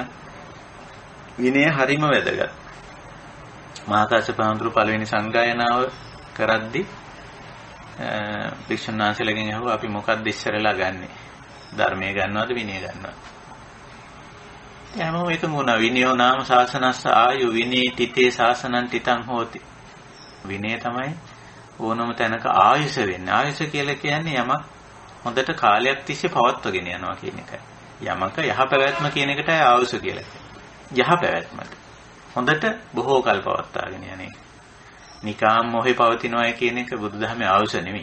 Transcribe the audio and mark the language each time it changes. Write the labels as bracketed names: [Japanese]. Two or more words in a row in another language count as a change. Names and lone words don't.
[Sinhala] විනය හරිම වැදගත්. මහා කාශ්‍යප හඳුරු පළවෙනි සංගායනාව කරද්දී භික්ෂුන් වහන්සේලාගෙන් අහුවා අපි මොකක්ද ඉස්සරලා ගන්නෙ? ධර්මයේ ගන්නවද විනය ගන්නවද? එයාම එක මොන [Pali] විනයෝ නාම ශාසනස්ස ආයු විනී තිතේ ශාසනං තිතං හෝති. [Sinhala] විනය තමයි ඕනම තැනක ආයුෂ වෙන්නේ. ආයුෂ කියලා කියන්නේ යමක් හොඳට කාලයක් තිස්සේ පවත්වගෙන යනවා කියන එකයි. යමක යහපැවැත්ම කියන එකට ආයුෂ කියලා කියනවා. යහපැවැත්මට හොඳට බොහෝ කල් පවත්වාගෙන යන එක. නිකාම් මොහේ පවතිනවා කියන එක බුදුදහමේ ආයුෂ නෙමෙයි.